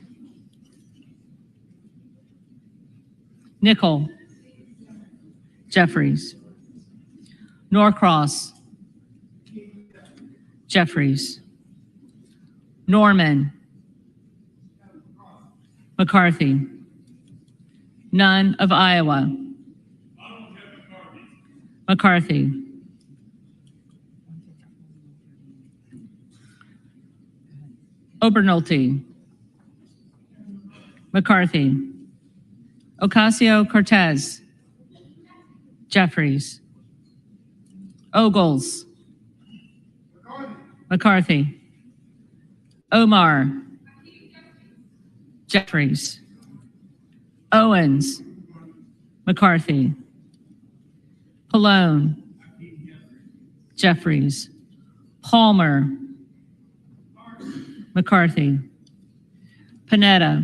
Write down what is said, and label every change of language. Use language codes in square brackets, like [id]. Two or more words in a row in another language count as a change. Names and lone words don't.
[en] Nickel. Jeffries. Norcross. Jeffries. Norman. McCarthy. None of Iowa. McCarthy. Obernolte. McCarthy. Ocasio-Cortez. Jeffries. Ogles. McCarthy. Omar. Jeffries. Owens. McCarthy. Pallone. Jeffries. Palmer. McCarthy. Panetta.